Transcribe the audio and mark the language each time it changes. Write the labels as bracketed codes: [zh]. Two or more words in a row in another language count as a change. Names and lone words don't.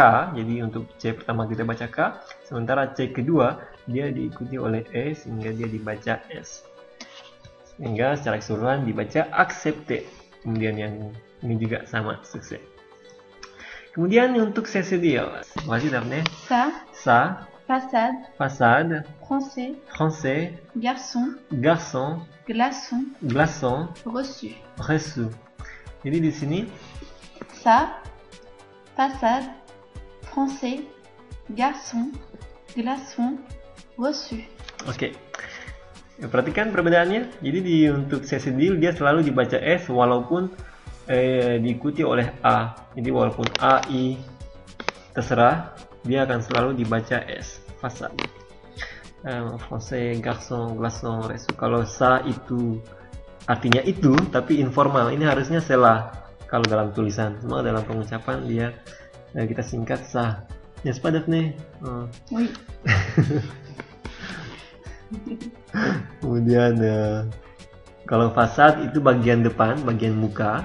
[id] Jadi untuk C pertama kita baca K, sementara C kedua dia diikuti oleh E sehingga dia dibaca S. Sehingga secara keseluruhan dibaca accepter. Kemudian yang ini juga sama, sukses. Kemudian untuk C cedil, masih Daphne. [fr] Sa. Façade. Façade. Français. Français. Garçon. Garçon. Glaçon. Glaçon. Reçu. Reçu. [id] Jadi di sini [fr] Sa. Façade. Français. Garçon. Glaçon. Reçu. [id] Oke. Ya, perhatikan perbedaannya. Jadi untuk C cedil dia selalu dibaca S walaupun diikuti oleh A. Jadi walaupun A, I terserah, dia akan selalu dibaca S. [fr] Façade. Français, garçon, glaçon, reçu. [id] Kalau sa itu artinya itu, tapi informal. Ini harusnya cela kalau dalam tulisan. Semua dalam pengucapan dia kita singkat sa. Ya, sepadat nih. [fr] Oui. [id] Kemudian kalau fasad itu bagian depan, bagian muka.